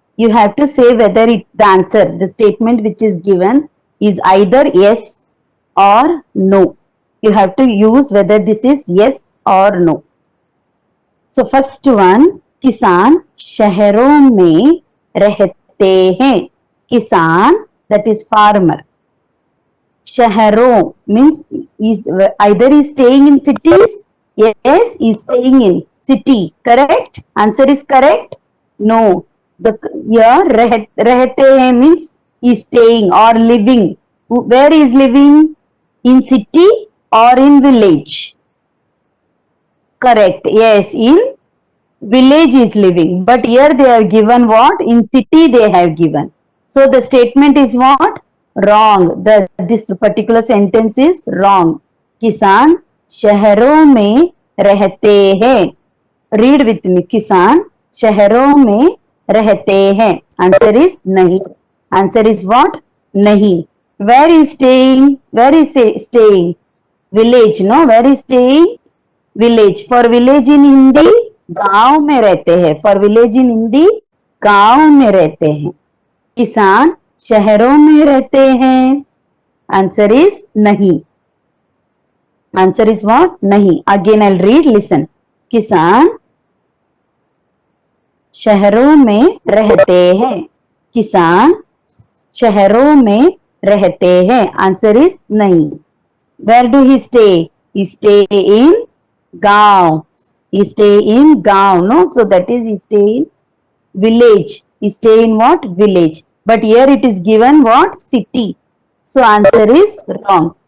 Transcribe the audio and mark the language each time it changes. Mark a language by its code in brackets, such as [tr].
[en] You have to say whether the answer, the statement which is given is either yes or no. You have to use whether this is yes or no. So first one, [hi] किसान शहरों में रहते हैं. [en] किसान, that is farmer. शहरों means is either is staying in cities. Yes, is staying in city. Correct? Answer is correct? No. The here रहते हैं means is staying or living. Where is living? In city or in village? Correct. Yes, in village is living. But here they are given what? In city they have given. So the statement is what? Wrong. This particular sentence is wrong. [hi] किसान शहरों में रहते हैं. [en] Read with me. [hi] किसान शहरों में रहते हैं. [en] Answer is नहीं. Answer is what? नहीं. Where is staying? Where is staying? Village, no? Where is staying? Village. For village in Hindi, [hi] गांव में रहते हैं. [en] For village in Hindi, गांव में रहते हैं. [hi] किसान शहरों में रहते हैं. [en] Answer is नहीं. Answer is what? नहीं. Again I'll read, listen. [hi] किसान शहरों में रहते हैं. किसान शहरों में रहते हैं. [en] Answer is नहीं. Where do he stay? He stay in गांव. He stay in गांव, no? So that is he stay in village. He stay in what? Village. But here it is given what? City. So answer is wrong.